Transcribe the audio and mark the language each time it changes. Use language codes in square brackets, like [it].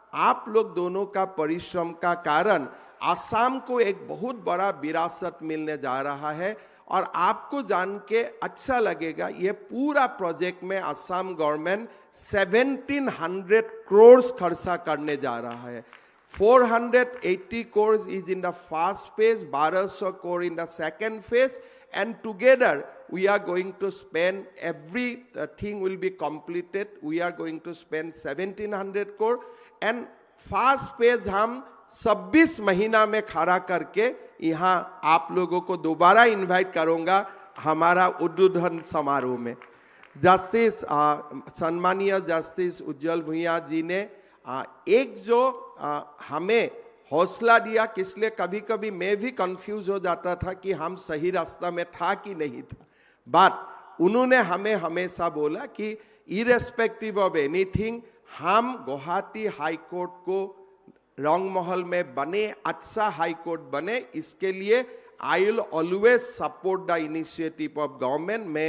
[hi] आप लोग दोनों का परिश्रम का कारण असम को एक बहुत बड़ा विरासत मिलने जा रहा है और आपको जान के अच्छा लगेगा। ये पूरा प्रोजेक्ट में असम गवर्नमेंट 1700 करोड़ खर्चा करने जा रहा है। [en] 480 crores is in the first phase, 1200 crore in the second phase, and together we are going to spend, everything will be completed, we are going to spend 1700 crore, and first phase [hi] हम 26 महीना में खड़ा करके यहाँ आप लोगों को दोबारा इनवाइट करूंगा हमारा उद्बोधन समारोह में। जस्टिस सम्मानीय जस्टिस उज्जवल भुइयां जी ने एक जो हमें हौसला दिया, किसलिए कभी कभी मैं भी कंफ्यूज हो जाता था कि हम सही रास्ता में था कि नहीं था, बट उन्होंने हमें हमेशा बोला कि [en] irrespective of anything [hi] हम गुवाहाटी हाई कोर्ट को रंगमहल में बने, अच्छा हाई कोर्ट बने, इसके लिए [en] I will always support the initiative of government.